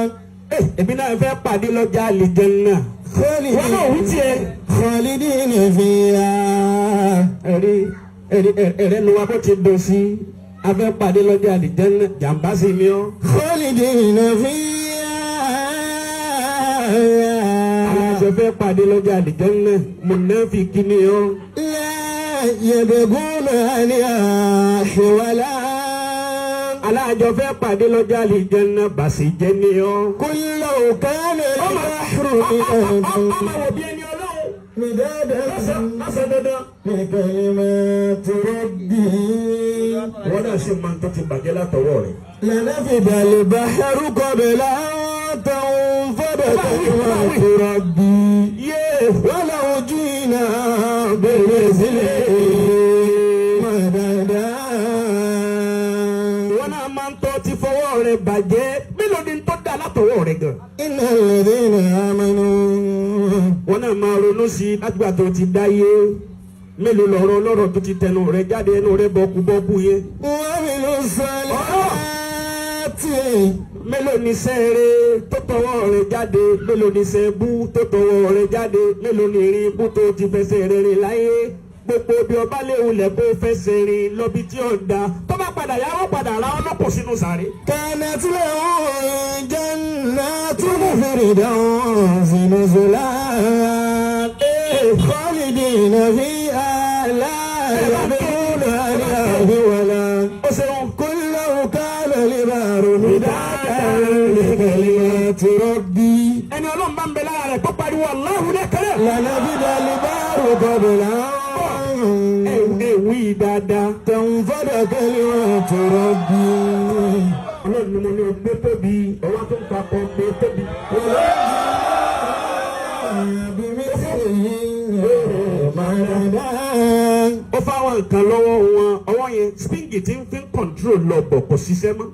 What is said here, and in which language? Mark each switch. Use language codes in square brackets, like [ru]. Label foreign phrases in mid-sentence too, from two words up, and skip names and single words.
[yo] èmi náà fẹ́ pàdé lọ́jà àlìjánná. wọ́n náà wí tiẹ̀. [ar] خالدين فيها. [yo] ẹ̀rẹ́ ló wá bó ti dùn sí afẹ́ pàdé lọ́jà àlìjánná jàǹbá sí mi ọ́. [ar] خالدين فيها. [yo] alájọ fẹ́ pàdé lọ́jà àlìjánná mùnáfíkí ni ọ́. [ar] لا يبغون عنها ولا. [yo] alájọ fẹ́ pàdé lọ́jà àlìjánná bàṣẹ jẹ́ ni ọ́. [ar] قل لو كان البحر [yo] ọmọ wo bí ẹni Ọlọ́run. [ar] midadan [yo] lọ́sẹ̀ dandan. [ar] لكلمات ربي [yo] wọ́n náà ṣe máa ń tó ti bàjẹ́ látọwọ́ rẹ̀. [ar] لنفد البحر قبل أن تنفد كلمات ربي ولو جئنا بمثله مددا. [yo] wọ́n náà máa ń tó ti fọwọ́ rẹ̀ bàjẹ́ mélòó ni tó dá látọwọ́ rẹ̀ gan. [ar] إن الذين آمنوا. [yo] wọ́n náà máa ronú sí i látìgbà tó ti dáyé mélòó lọ́rọ̀ tó ti tẹnu rẹ̀ jáde ẹnu rẹ̀ bọ́kú yẹn. [ar] وعملوا الصالحات. [yo] mélòó ni sẹ́ẹ̀rẹ̀ tó tọwọ́ rẹ̀ jáde mélòó ni sẹ́ẹ̀bù tó tọwọ́ rẹ̀ jáde mélòó ni irin ibú tó ti fẹsẹ̀ rẹ̀ rìn láyé gbogbo bí ọba léwu lẹ̀ kó fẹsẹ̀ rìn lọ́bi tí ó da tó bá padà yà ó padà ra ọlọ́pọ̀ sínú sàré. [ar] كانت لهم جنات الفردوس نزلا. خالدين فيها لا يبغون عنها ولا. [yo] ó ṣeun. [ar] قل لو كان البحر مدادا لكلمات ربي. [yo] ẹni Ọlọ́run bá ń bẹ lára rẹ̀ kó pariwo Allahu lẹ́kẹ̀rẹ́. [ar] لنفد البحر قبل [yo] wí dáadáa. [ar] تنفد كلمات ربي. [yo] Ọlọ́run ni mo ní o gbé tóbi ọwọ́ tó ń papọ̀ gbé tóbi. ó fáwọn nǹkan lọ́wọ́ wọn ọwọ́ yẹn spingi tí ń fi control lọ bọ̀ kò ṣiṣẹ́ mọ́.